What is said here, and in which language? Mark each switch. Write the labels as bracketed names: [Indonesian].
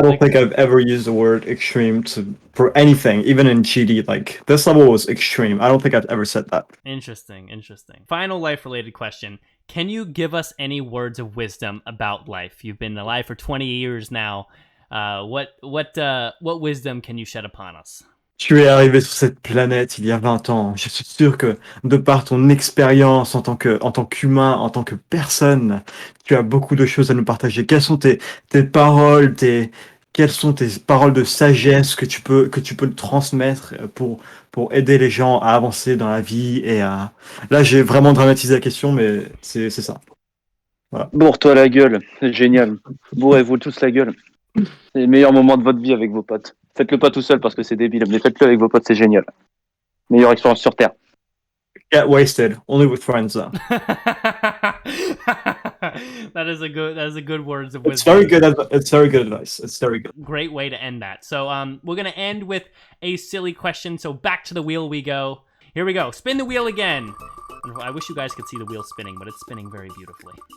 [English] don't think I've ever used the word extreme for anything, even in GD. Like this level was extreme. I don't think I've ever said that. Interesting. Final life-related question. Can you give us any words of wisdom about life? You've been alive for 20 years now. What wisdom can you shed upon us? [French] Tu es arrivé sur cette planète il y a 20 ans. Je suis sûr que de par ton expérience en tant qu'humain, en tant que personne, tu as beaucoup de choses à nous partager. Quelles sont tes paroles, quelles sont tes paroles de sagesse que tu peux transmettre pour aider les gens à avancer dans la vie et à... Là, j'ai vraiment dramatisé la question, mais c'est ça. Voilà. Bourre-toi la gueule, c'est génial. Bourrez-vous tous la gueule. C'est le meilleur moment de votre vie avec vos potes. Faites-le pas tout seul parce que c'est débile, mais faites-le avec vos potes, c'est génial. Meilleure expérience sur Terre. [English] Get wasted, only with friends though. That is a good words of It's wisdom. it's very good advice. It's very good. Great way to end that. So we're gonna end with a silly question. So back to the wheel we go. Here we go. Spin the wheel again. I wish you guys could see the wheel spinning, but it's spinning very beautifully.